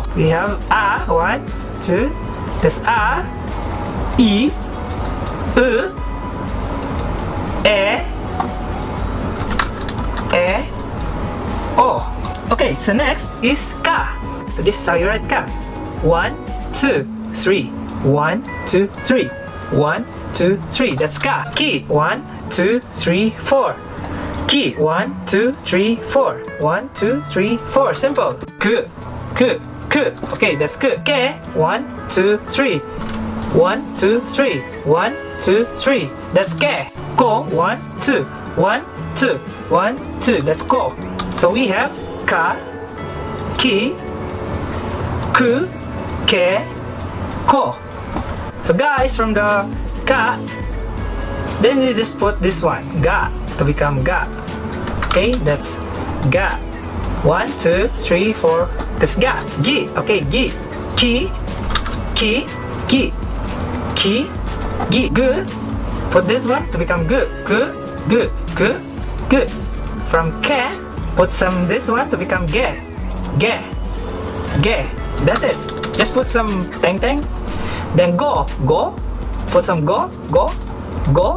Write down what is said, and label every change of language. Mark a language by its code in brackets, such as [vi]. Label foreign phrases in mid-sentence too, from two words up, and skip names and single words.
[en] We have A, 1, 2. That's A, E, U, E, O. Okay, so next is Ka. So this is how you write Ka. 1, 2, 3. 1, 2, 3. 1, 2, 3. That's Ka. Ki. 1, 2, 3, 4. Ki. 1, 2, 3, 4. 1, 2, 3, 4. Simple. Ku. Ku. Ku. Okay, that's ku. Ke. 1, 2, 3. 1, 2, 3. 1, 2, 3. That's ke. Ko. 1, 2. 1, 2. 1, 2. That's ko. So we have ka, ki, ku, ke, ko. So ga is from the ka. Then you just put this one, ga, to become ga. Okay, that's ga. 1, 2, 3, 4. That's ga. Gi. Okay, gi. Ki. Ki. Gi. Ki. Gi. Gu. Put this one to become gu. Gu. Gu. Gu. Gu. From ke, put some this one to become ge. Ge. Ge. That's it. Just put some teng teng. Then go. Go. Put some go. Go. Go.